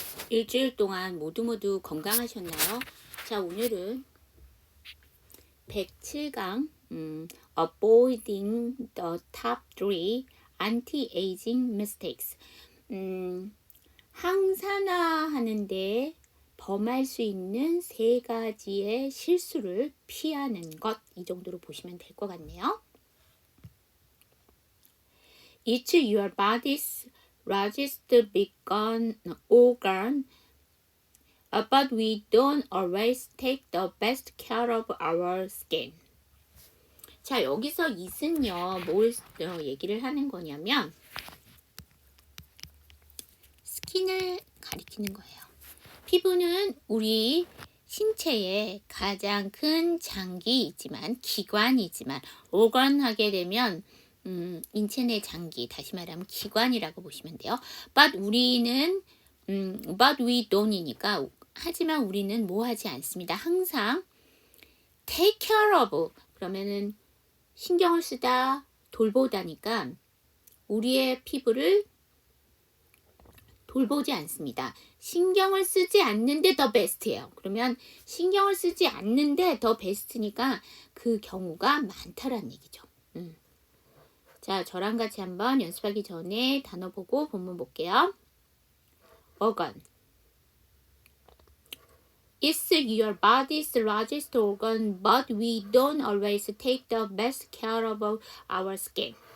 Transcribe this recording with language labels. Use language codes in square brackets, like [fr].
[ko] 일주일 동안 모두 건강하셨나요? 자, 오늘은 107강 [en] Avoiding the Top 3 Anti-Aging Mistakes [ko] 항산화하는데 범할 수 있는 3가지의 실수를 피하는 것, 이 정도로 보시면 될 것 같네요. [en] Each your body's largest organ, but we don't always take the best care of our skin. [ko] 자, 여기서 it은요, 뭘 얘기를 하는 거냐면 스킨을 가리키는 거예요. 피부는 우리 신체의 가장 큰 장기이지만, 기관이지만, organ 하게 되면 인체 내 장기, 다시 말하면 기관이라고 보시면 돼요. But 우리는 [en] but we don't [ko] 이니까, 하지만 우리는 뭐 하지 않습니다. 항상 [en] take care of, [ko] 그러면은 신경을 쓰다, 돌보다니까 우리의 피부를 돌보지 않습니다. 신경을 쓰지 않는데 더 베스트예요. 그러면 신경을 쓰지 않는데 더 베스트니까 그 경우가 많다라는 얘기죠. 자, 저랑 같이 한번 연습하기 전에 단어 보고 본문 볼게요. [en] organ. It's your body's largest organ, but we don't always take the best care of our skin.